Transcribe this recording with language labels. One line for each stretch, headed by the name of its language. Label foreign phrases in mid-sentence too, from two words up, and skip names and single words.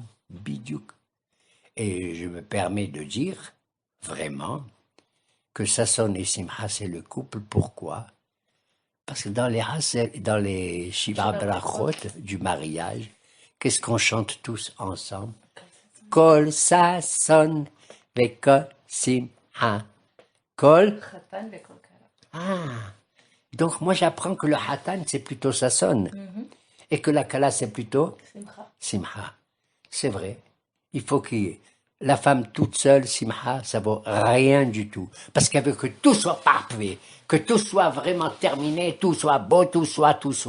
French: Bidiouk. Et je me permets de dire, vraiment, que Sasson et Simha, c'est le couple. Pourquoi? Parce que dans les
Hebrew: שבע ברכות
French: du mariage, qu'est-ce qu'on chante tous ensemble?
Hebrew: קול ששון וקול שמחה. קול. חתן וקול כלה.
French: Ah. Donc moi j'apprends que le Hatan c'est plutôt Sasson et que la Kala c'est plutôt Simcha. Simha. C'est vrai. Il faut qu'il y ait la femme toute seule, Simha, ça vaut rien du tout. Parce qu'elle veut que tout soit parfait, que tout soit vraiment terminé, tout soit beau, tout soit.